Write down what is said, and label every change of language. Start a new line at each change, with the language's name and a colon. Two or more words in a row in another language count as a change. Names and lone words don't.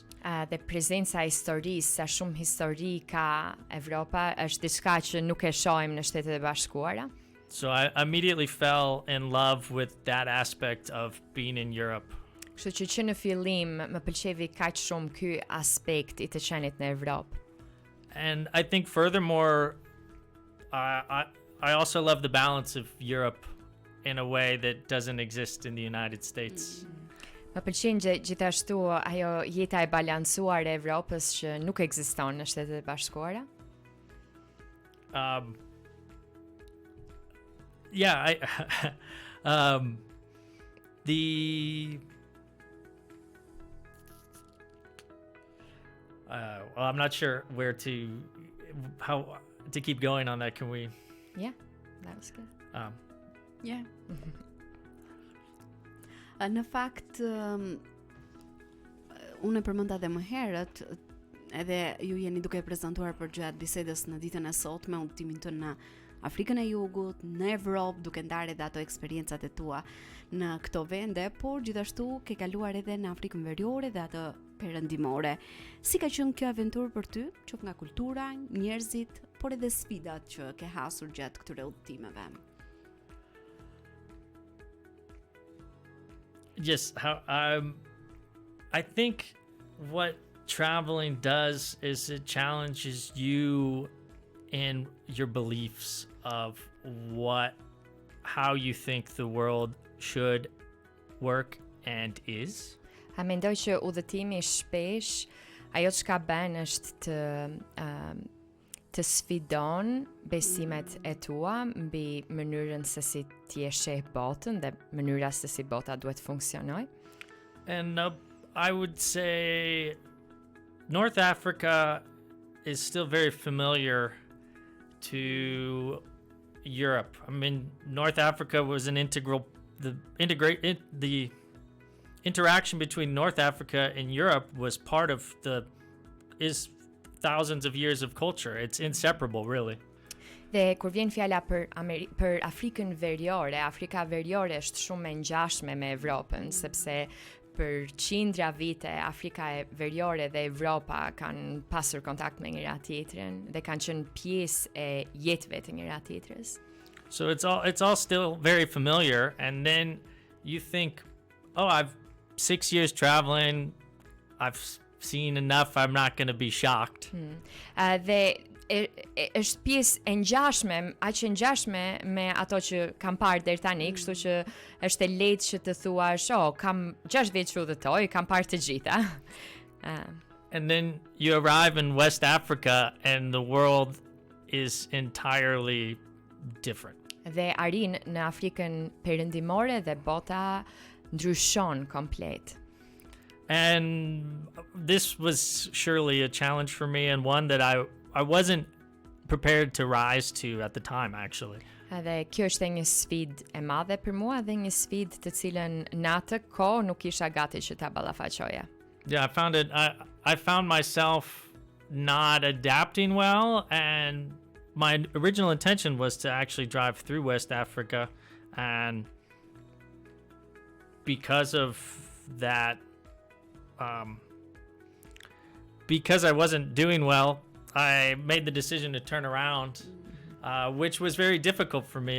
Albanian: Dhe prezenca e historisë, sa shumë histori ka Evropa, është diçka që nuk e shohim në Shtetet e Bashkuara.
English: So I immediately fell in love with that aspect of being in Europe.
Albanian: Kështu që në fillim më pëlqevi kaq shumë ky aspekt I të qenit në Evropë.
English: And I think furthermore, I also love the balance of Europe in a way that doesn't exist in the United States.
Albanian: Më pëlqen gjithashtu ajo jeta e balancuar e Evropës që nuk ekziston në Shtetet e Bashkuara.
English: yeah, the well, I'm not sure how to keep going on that. Can we? Yeah, that was good. Yeah.
Albanian: Në fakt, unë e përmenda edhe më herët, edhe ju jeni duke e prezantuar për gjatë bisedës në ditën e sotme udhëtimin tënd në Afrikën e Jugut, në Evropë, duke ndarë edhe ato eksperiencat e tua në këto vende, por gjithashtu ke kaluar edhe në Afrikën Veriore dhe atë Perëndimore. Si ka qenë kjo aventurë për ty, qoftë nga kultura, njerëzit, por edhe sfidat që ke hasur gjatë këtyre udhëtimeve?
English: Yes, I think what traveling does is it challenges you in your beliefs of how you think the world should work and is.
Albanian: A mendoj që udhëtimi shpesh ajo çka bën është të sfidon besimet e tua mbi mënyrën se si ti e sheh botën dhe mënyra se si bota duhet funksionoj.
English: And I would say North Africa is still very familiar to Europe. I mean, North Africa was the interaction between North Africa and Europe was part of is thousands of years of culture. It's inseparable, really.
Albanian: Dhe kur vjen fjala për Afrikën Veriore, Afrika Veriore është shumë e ngjashme me Evropën, sepse për qindra vite Afrika e Veriore dhe Evropa kanë pasur kontakt me njëra tjetrën dhe kanë qenë pjesë e jetëve të njëra tjetrës.
English: So it's all still very familiar, and then you think, oh, I've 6 years traveling, I've seen enough, I'm not going to be shocked.
Albanian: Dhe është pjesë e ngjashme, aq e ngjashme me ato që kam parë deri tani, kështu që është e lehtë që të thuash, "Oh, kam 6 vjet që udhëtoj, kam parë të gjitha."
English: And then you arrive in West Africa and the world is entirely different.
Albanian: Dhe arrin në Afrikën Perëndimore dhe bota ndryshon komplet.
English: And this was surely a challenge for me, and one that I wasn't prepared to rise to at the time, actually.
Albanian: Dhe kjo është një sfidë e madhe për mua dhe një sfidë të cilën në atë kohë nuk isha gati që ta ballafaqoja.
English: Yeah, I found myself not adapting well, and my original intention was to actually drive through West Africa, and because of that, because I wasn't doing well, I made the decision to turn around, which was very difficult for me.